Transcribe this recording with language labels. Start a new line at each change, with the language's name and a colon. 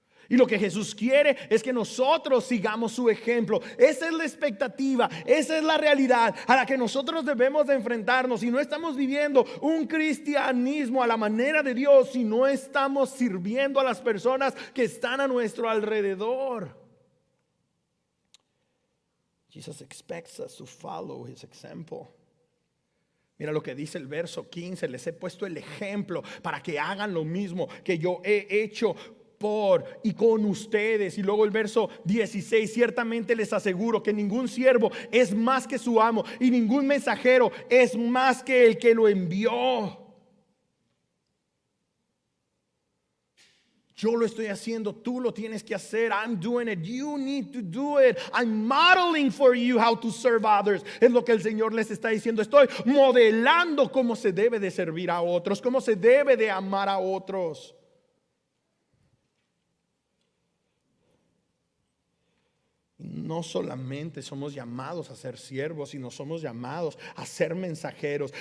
Spanish: Y lo que Jesús quiere es que nosotros sigamos su ejemplo. Esa es la expectativa, esa es la realidad a la que nosotros debemos de enfrentarnos. Y no estamos viviendo un cristianismo a la manera de Dios si no estamos sirviendo a las personas que están a nuestro alrededor.
English: Jesus expects us to follow his example.
Spanish: Mira lo que dice el verso 15: les he puesto el ejemplo para que hagan lo mismo que yo he hecho por y con ustedes. Y luego el verso 16: ciertamente les aseguro que ningún siervo es más que su amo, y ningún mensajero es más que el que lo envió. Yo lo estoy haciendo, tú lo tienes que hacer.
English: I'm doing it, you need to do it. I'm modeling for you how to serve others.
Spanish: Es lo que el Señor les está diciendo. Estoy modelando cómo se debe de servir a otros, cómo se debe de amar a otros. No solamente somos llamados a ser siervos, sino somos llamados a ser mensajeros.